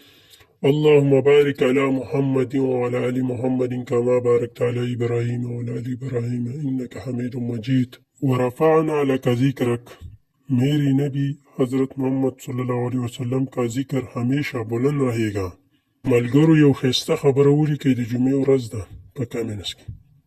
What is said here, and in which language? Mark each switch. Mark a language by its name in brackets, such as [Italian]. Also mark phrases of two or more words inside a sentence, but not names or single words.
[Arabic] اللہم بارک علی محمد وعلی آل محمد کما بارکت علی ابراہیم وعلی آل ابراہیم انک حمید مجید۔ ورفعنا لک ذکرک، [Urdu] میری نبی حضرت محمد [Arabic] صلی اللہ علیہ وسلم [Urdu] کا ذکر ہمیشہ بلند رہے گا۔ [Pashto] ملګرو یو ښایسته خبره ولیکئ د جمعې ورځ ده په کمنټس کې.